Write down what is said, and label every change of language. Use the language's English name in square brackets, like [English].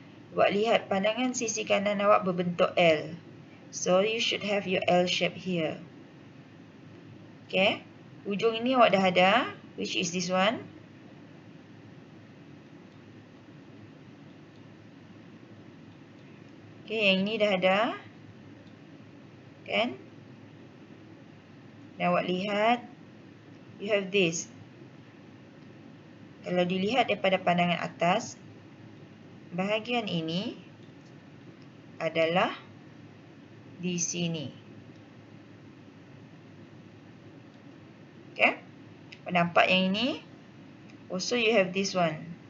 [Malay] Awak lihat pandangan sisi kanan awak berbentuk L. [English] So, you should have your L shape here. [Malay] Okay. Ujung ini awak dah ada, [English] which is this one. [Malay] Okay, yang ini dah ada. Kan? Dan awak lihat, [English] you have this. [Malay] Kalau dilihat daripada pandangan atas, bahagian ini adalah di sini. [English] Okay? [Malay] Nampak yang ini? [English] Also you have this one.